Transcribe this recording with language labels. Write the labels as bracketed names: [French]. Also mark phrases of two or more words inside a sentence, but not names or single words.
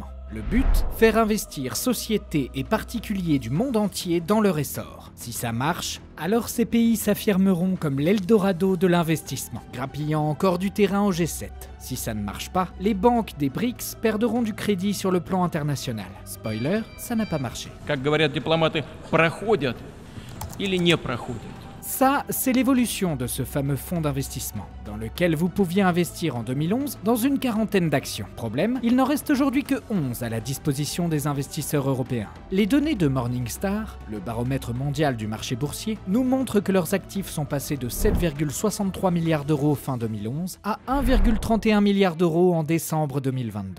[French] Le but, faire investir sociétés et particuliers du monde entier dans leur essor. Si ça marche, alors ces pays s'affirmeront comme l'Eldorado de l'investissement, grappillant encore du terrain au G7. Si ça ne marche pas, les banques des BRICS perdront du crédit sur le plan international. Spoiler, ça n'a pas marché. [Russian] Как говорят дипломаты, проходят или не проходят. [French] Ça, c'est l'évolution de ce fameux fonds d'investissement, dans lequel vous pouviez investir en 2011 dans une quarantaine d'actions. Problème, il n'en reste aujourd'hui que 11 à la disposition des investisseurs européens. Les données de Morningstar, le baromètre mondial du marché boursier, nous montrent que leurs actifs sont passés de 7,63 milliards d'euros fin 2011 à 1,31 milliard d'euros en décembre 2022.